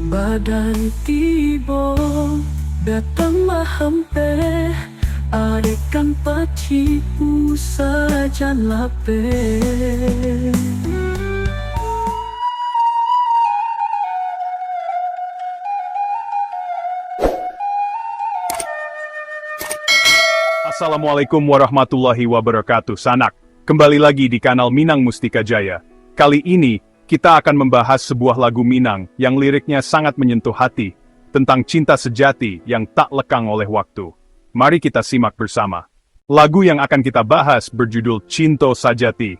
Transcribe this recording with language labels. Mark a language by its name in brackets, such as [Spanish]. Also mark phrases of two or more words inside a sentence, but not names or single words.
[Arabic] Badai tiba datang mahampe adekan paci usajan lape. السلام عليكم ورحمة الله وبركاته, Sanak. [Indonesian] Kembali lagi di kanal Minang Mustika Jaya. Kali ini, kita akan membahas sebuah lagu Minang yang liriknya sangat menyentuh hati, tentang cinta sejati yang tak lekang oleh waktu. Mari kita simak bersama. Lagu yang akan kita bahas berjudul Cinta Sajati.